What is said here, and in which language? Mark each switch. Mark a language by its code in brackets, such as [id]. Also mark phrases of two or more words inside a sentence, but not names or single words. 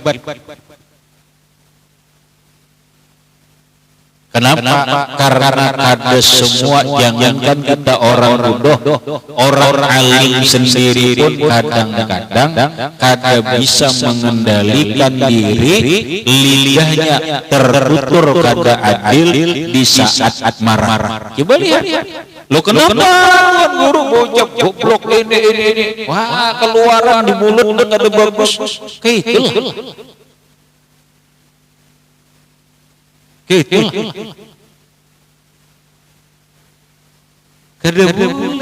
[id] Kenapa? Karena ada semua, jangankan kita orang bodoh, orang alim sendiri pun kadang-kadang kada bisa mengendalikan diri, lidahnya tertutur kada adil di saat marah. Coba lihat, lo kenapa guru bocap goblok ini? Wah, keluaran di mulut kada bagus. Gitu. Kada boleh.